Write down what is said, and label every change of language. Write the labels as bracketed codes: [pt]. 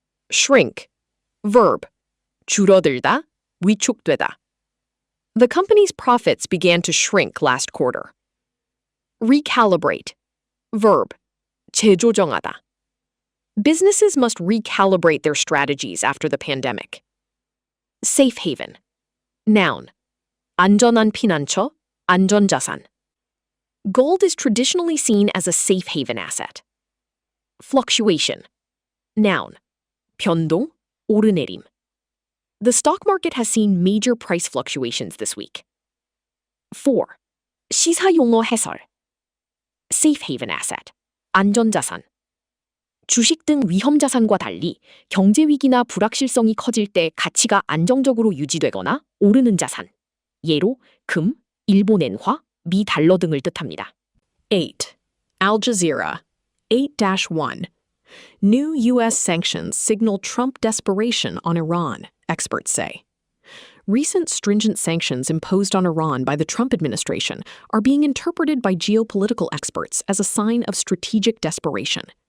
[en] Shrink. Verb. [ko] 줄어들다, 위축되다. [en] The company's profits began to shrink last quarter. Recalibrate. Verb. [ko] 재조정하다. [en] Businesses must recalibrate their strategies after the pandemic. Safe haven. Noun. [ko] 안전한 피난처, 안전자산. [en] Gold is traditionally seen as a safe haven asset. Fluctuation. Noun. [ko] 변동, 오르내림. [en] The stock market has seen major price fluctuations this week. [ko] 4. 시사용어 해설. [en] Safe haven asset, [ko] 안전자산. 주식 등 위험자산과 달리 경제위기나 불확실성이 커질 때 가치가 안정적으로 유지되거나 오르는 자산. 예로 금, 일본엔화, 미 달러 등을 뜻합니다. [en] 8. Al Jazeera. 8-1. New U.S. sanctions signal Trump desperation on Iran, experts say. Recent stringent sanctions imposed on Iran by the Trump administration are being interpreted by geopolitical experts as a sign of strategic desperation.